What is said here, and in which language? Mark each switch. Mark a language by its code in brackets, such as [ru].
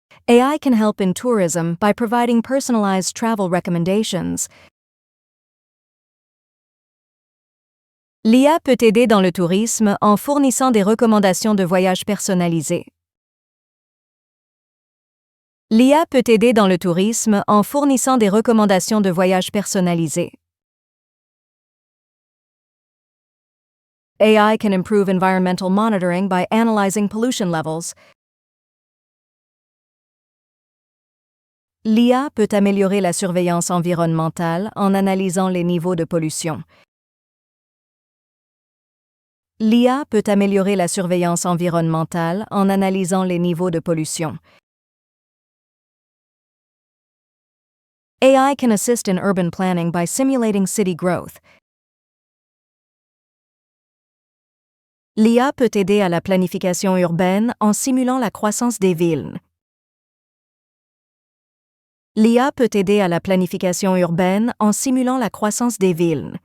[en] AI can help in tourism by providing personalized travel recommendations. [fr] L'IA peut aider dans le tourisme en fournissant des recommandations de voyage personnalisées. L'IA peut aider dans le tourisme en fournissant des recommandations de voyage personnalisées. [en] AI can improve environmental monitoring by analyzing pollution levels. [fr] L'IA peut améliorer la surveillance environnementale en analysant les niveaux de pollution. L'IA peut améliorer la surveillance environnementale en analysant les niveaux de pollution. [en] AI can assist in urban planning by simulating city growth. [fr] L'IA peut aider à la planification urbaine en simulant la croissance des villes. L'IA peut aider à la planification urbaine en simulant la croissance des villes.